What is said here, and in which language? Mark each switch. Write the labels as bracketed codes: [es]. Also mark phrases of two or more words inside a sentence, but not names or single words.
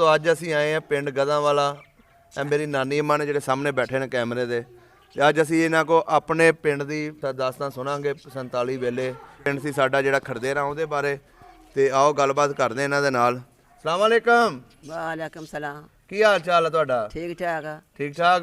[pa] ਅੱਜ ਅਸੀ ਆਏ ਹੈਂ ਪਿੰਡ ਗਧਾਂਵਾਲਾ। ਮੇਰੀ ਨਾਨੀ ਅੰਮਾ ਨੇ ਜਿਹੜੇ ਸਾਹਮਣੇ ਬੈਠੇ ਨੇ ਕੈਮਰੇ ਦੇ, ਤੇ ਅੱਜ ਅਸੀਂ ਇਹਨਾਂ ਕੋ ਆਪਣੇ ਪਿੰਡ ਦੀ ਦਾਸਤਾਨ ਸੁਣਾਂਗੇ। 47 ਵੇਲੇ ਪਿੰਡ ਸੀ ਸਾਡਾ ਜਿਹੜਾ ਖੜਦੇਰਾ, ਉਹਦੇ ਬਾਰੇ। ਤੇ ਆਓ ਗੱਲਬਾਤ ਕਰਦੇ ਇਹਨਾਂ ਦੇ ਨਾਲ। [ar] السلام عليكم. وعليكم السلام. [pa] ਕੀ ਹਾਲ ਚਾਲ ਹੈ ਤੁਹਾਡਾ? ਠੀਕ ਠਾਕ ਆ। ਠੀਕ ਠਾਕ।